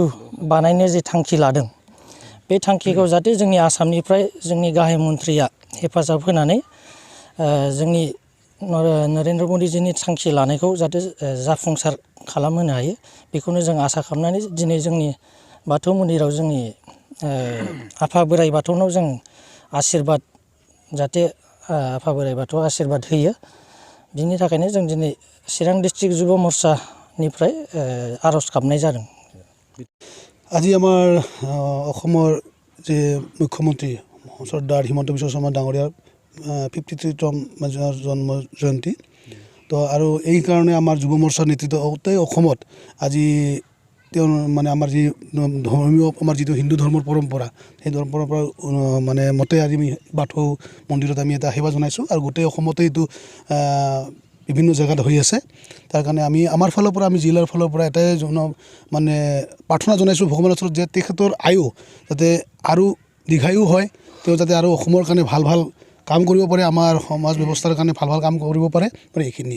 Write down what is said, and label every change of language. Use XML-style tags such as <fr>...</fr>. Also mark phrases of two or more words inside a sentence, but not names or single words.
<brx>बानायनो जे थांखि लादों बे थांखिखौ जाहाथे जोंनि आसामनिफ्राय जोंनि गाहाय मन्थ्रिया हेफाजाब होनानै जोंनि नरेन्द्र मदिजिनि थांखि लानायखौ जाहाथे जाफुंसार खालामहोनो हायो बेखौनो जों आसा खालामनानै दिनै जोंनि बाथौ मन्दिराव जोंनि आफा बोराइ बाथौनाव जों आशीर्बाद जाहाथे आफा बोराइ बाथौआ आशीर्बाद होयो बिनि थाखायनो जों दिनै चिरां डिस्ट्रिक्ट युवा मर्चानिफ्राय आर'ज गाबनाय जादों।</brx> <as>আজি আমাৰ অসমৰ যে মুখ্যমন্ত্ৰী শ্ৰদ্ধাৰ হিমন্ত বিশ্ব শৰ্মা ডাঙৰীয়াৰ 53তম জন্ম জয়ন্তী তো আৰু এই কাৰণে আমাৰ যুৱ মৰ্চাৰ নেতৃত্ব গোটেই অসমত আজি তেওঁৰ মানে আমাৰ যি ধৰ্মীয় আমাৰ যিটো হিন্দু ধৰ্মৰ পৰম্পৰা সেই পৰম্পৰা মানে মতে আজি আমি বাথৌ মন্দিৰত আমি এটা সেৱা জনাইছোঁ আৰু গোটেই অসমতে এইটো বিভিন্ন জেগাত হৈ আছে তাৰ কাৰণে আমি আমাৰ ফালৰ পৰা আমি জিলাৰ ফালৰ পৰা এটাই মানে প্ৰাৰ্থনা জনাইছোঁ ভগৱানৰ ওচৰত যে তেখেতৰ আয়ু যাতে আৰু দীৰ্ঘায়ু হয় তেওঁ যাতে আৰু অসমৰ কাৰণে ভাল ভাল কাম কৰিব পাৰে আমাৰ সমাজ ব্যৱস্থাৰ কাৰণে ভাল ভাল কাম কৰিব পাৰে মানে এইখিনিয়ে</as>